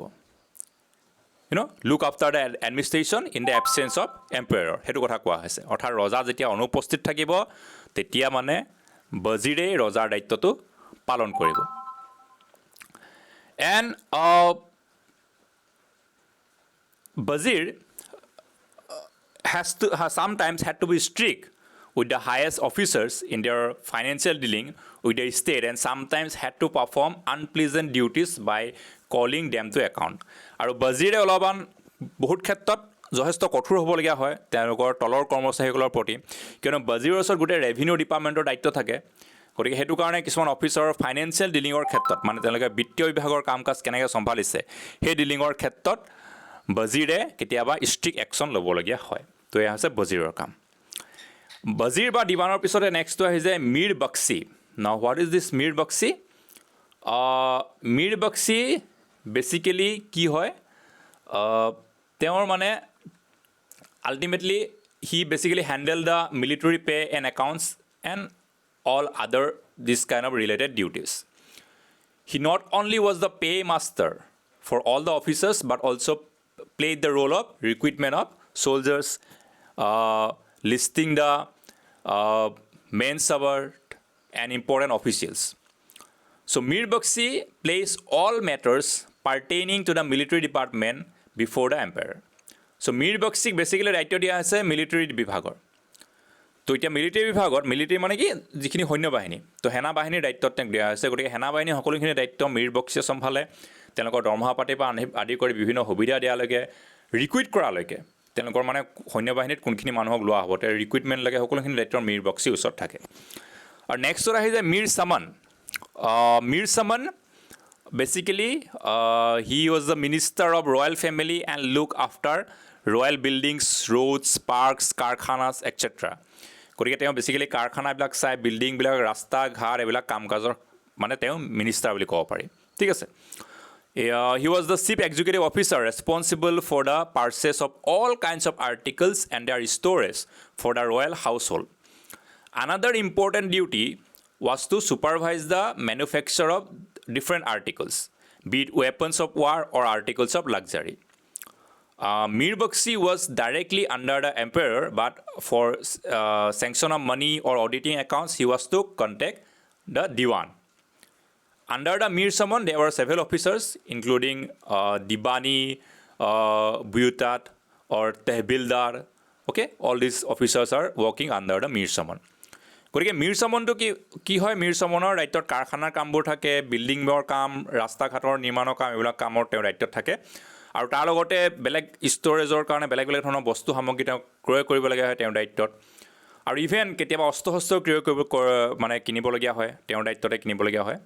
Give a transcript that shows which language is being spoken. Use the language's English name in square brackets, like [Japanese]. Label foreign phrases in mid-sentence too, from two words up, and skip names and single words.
[English] look after the administration in the absence of emperor, [Assamese] সেইটো কথা কোৱা হৈছে। অৰ্থাৎ ৰজা যেতিয়া অনুপস্থিত থাকিব, তেতিয়া মানে বজিৰেই ৰজাৰ দায়িত্বটো পালন কৰিব। [English] এণ্ড বজিৰ sometimes had to be strict with the highest officers in their financial dealing with the state and sometimes had to perform unpleasant duties by calling them to account. [Assamese] আৰু বজিৰে অলপমান বহুত ক্ষেত্ৰত যথেষ্ট কঠোৰ হ'বলগীয়া হয় তেওঁলোকৰ তলৰ কৰ্মচাৰীসকলৰ প্ৰতি, কিয়নো বজিৰৰ ওচৰত গোটেই [English] revenue departmentৰ [Assamese] দায়িত্ব থাকে। গতিকে সেইটো কাৰণে কিছুমান অফিচাৰৰ [English] financial dealingৰ [Assamese] ক্ষেত্ৰত, মানে তেওঁলোকে বিত্তীয় বিভাগৰ কাম কাজ কেনেকৈ চম্ভালিছে সেই ডিলিঙৰ ক্ষেত্ৰত বজিৰে কেতিয়াবা [English] strict action [Assamese] ল'বলগীয়া হয়। তো এয়া হৈছে বজিৰৰ কাম। বজিৰ বা দিৱানৰ পিছতে নেক্সটটো আহি যায় মীৰ বক্সি। [English] now what is this মীৰ বক্সি? মীৰ বক্সি বেচিকেলি [Assamese] কি হয়, তেওঁৰ মানে [English] ultimately he basically handle the military pay and accounts and all other this kind of related duties. He not only was the paymaster for all the officers but also played the role of recruitment of soldiers, listing the main suburb and important officials. So Mir Bakshi plays all matters pertaining to the military department before the emperor. So Mir Bakshi basically [Assamese] দায়িত্ব দিয়া আছে মিলিটাৰী বিভাগৰ। তো এতিয়া মিলিটাৰী বিভাগত, মিলিটাৰী মানে কি যিখিনি সৈন্য বাহিনী, তো সেনা বাহিনীৰ দায়িত্বত তেওঁক দিয়া হৈছে। গতিকে সেনা বাহিনীৰ সকলোখিনি দায়িত্ব মীৰ বক্সিয়ে চম্ভালে। তেওঁলোকৰ দৰমহা পাতিৰ পৰা আদি কৰি বিভিন্ন সুবিধা দিয়ালৈকে, ৰিক্ৰুইট কৰালৈকে, তেওঁলোকৰ মানে সৈন্য বাহিনীত কোনখিনি মানুহক লোৱা হ'ব, তেওঁ ৰিক্ৰুইটমেণ্টলৈকে সকলোখিনি দায়িত্ব মীৰ বক্সিৰ ওচৰত থাকে। আৰু নেক্সটত আহি যায় মীৰ চামান। [English] Mir Saman basically he was the minister of royal family and look after royal buildings, roads, parks, karkhanas etcetera. [Assamese] গতিকে তেওঁ বেচিকেলি কাৰখানাবিলাক চাই, বিল্ডিংবিলাক, ৰাস্তা ঘাট এইবিলাক কাম কাজৰ মানে তেওঁ মিনিষ্টাৰ বুলি ক'ব পাৰি, ঠিক আছে। [English] He was the chief executive officer responsible for the purchase of all kinds of articles and their storage for the royal household. Another important duty was to supervise the manufacture of different articles, be it weapons of war or articles of luxury. Mir Bakshi was directly under the emperor, but for sanction of money or auditing accounts, he was to contact the Diwan. Under the Mir Saman, there were several officers, including Dibani, Buyutat, or Tehbildar. Okay, all these officers are working under the Mir Saman. [Assamese] গতিকে মীৰ চামনটো কি হয়, মীৰ চামনৰ দায়িত্বত কাৰখানাৰ কামবোৰ থাকে, বিল্ডিঙৰ কাম, ৰাস্তা ঘাটৰ নিৰ্মাণৰ কাম, এইবিলাক কামৰ তেওঁৰ দায়িত্বত থাকে। আৰু তাৰ লগতে বেলেগ ষ্ট'ৰেজৰ কাৰণে বেলেগ বেলেগ ধৰণৰ বস্তু সামগ্ৰী তেওঁক ক্ৰয় কৰিবলগীয়া হয় তেওঁৰ দায়িত্বত। আৰু ইভেন কেতিয়াবা অস্ত্ৰ শস্ত্ৰ ক্ৰয় মানে কিনিবলগীয়া হয়, তেওঁৰ দায়িত্বতে কিনিবলগীয়া হয়।